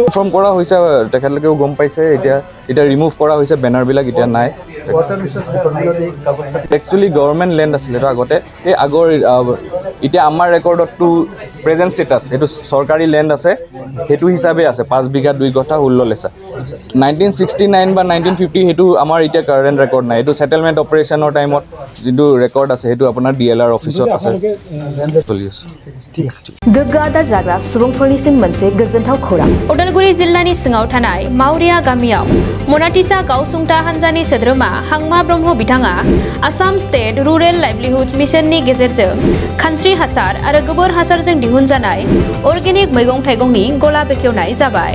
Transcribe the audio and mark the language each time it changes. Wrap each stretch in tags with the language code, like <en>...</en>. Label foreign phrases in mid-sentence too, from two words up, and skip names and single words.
<as>ইনফৰ্ম কৰা হৈছে তেখেতলোকেও গম পাইছে এতিয়া ৰিমুভ কৰা হৈছে বেনাৰবিলাক এতিয়া নাই একচুৱেলি</as> <en>government land</en> <as>আছিলে তো আগতে এই আগৰ এতিয়া আমাৰ ৰেকৰ্ডতটো</as> <en>present status</en> <as>সেইটো চৰকাৰী লেণ্ড আছে সেইটো হিচাপে আছে 5 বিঘা 2 গঠা 16 লেচা 1969 বা 1950 সেইটো আমাৰ এতিয়া</as> <en>current record</en> <as>নাই এইটো ছেটেলমেণ্ট অপাৰেশ্যনৰ টাইমত যিটো ৰেকৰ্ড আছে সেইটো আপোনাৰ DLR অফিচত আছে চলি আছে</as> <brx>गोग्गो आदार जाग्रा सुबुंफोरनिसिम मोनसे गोजोनथाव खौरां उदालगुरि जिल्लानि सिङाव थानाय मावरिया गामियाव मनाटिसा गावसुंथा हान्जानि सोद्रोमा हांमा ब्रह्म बिथाङा आसाम स्टेट रुरेल लाइभलिहुड मिशननि गेजेरजों खानस्रि हासार आरो गोबोर हासारजों दिहुनजानाय अर्गेनिक मैगं थाइगंनि गला बेखेवनाय जाबाय</brx>